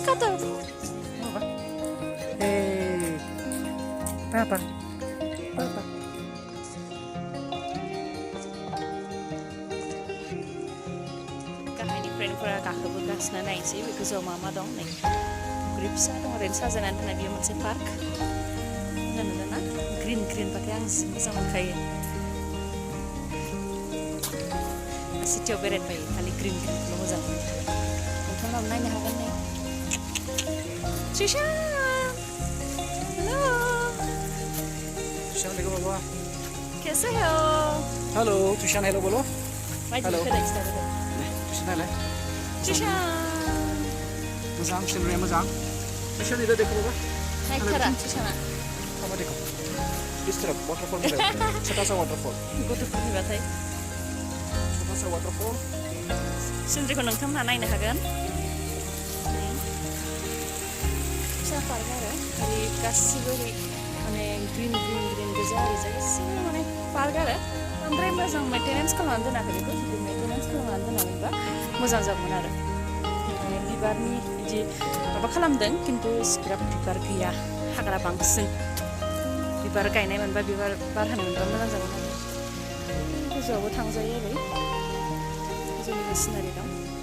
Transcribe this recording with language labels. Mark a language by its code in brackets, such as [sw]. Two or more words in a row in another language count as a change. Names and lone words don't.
[brx] पापा गाहायनि फ्रेन्डफोरा गाखोबोगासिनो नायनोसै बे गोजौआव मा दं नै फुख्रि फिसा दं ओरैनो साजायनानै दोननाय बेयो मोनसे पार्क नुदोंना ग्रिन बाथाय आं जि मोजां मोनखायो सिटियाव बेरायबायो खालि ग्रिनखौल' मोजां मोनो नोंथांमोनाबो नायनो हागोन नै त्रिशा हेलो [hi] त्रिशान देखो बाबा कैसे हो हेलो त्रिशान हेलो बोलो हेलो [brx] त्रिशान मोजां सिनरिया मोजां त्रिशान [hi] इधर देखो बाबा नाइक करा त्रिशाना बाबा देखो इस तरफ वाटरफॉल छोटा सा वाटरफॉल [brx] गथ'फोरनि बाथाय [hi] छोटा सा वाटरफॉल [brx] सिनरिखौ नोंथांमोनहा नायनो हागोन फिसा पार्क आरो ओरै गासिबो माने ग्रिन गोजा ओरैजाय एसे माने पार्क आरो बांद्राय मोजां मेन्टेनेन्स खालामनानै दोनाखै बेखौ जुदि मेन्टेनेन्स खालामनानै दोनामोनबा मोजां जागौमोन आरो माने बिबारनि बिदि माबा खालामदों खिन्थु इसिग्राब बिबार गैया हाग्रा बांसिन बिबार गायनाय मोनबा बिबार बारहोनो मोनबा मोजां जागौमोन आरो गोजौआवबो थांजायो ओरै गोजौनिबो सिनारि दं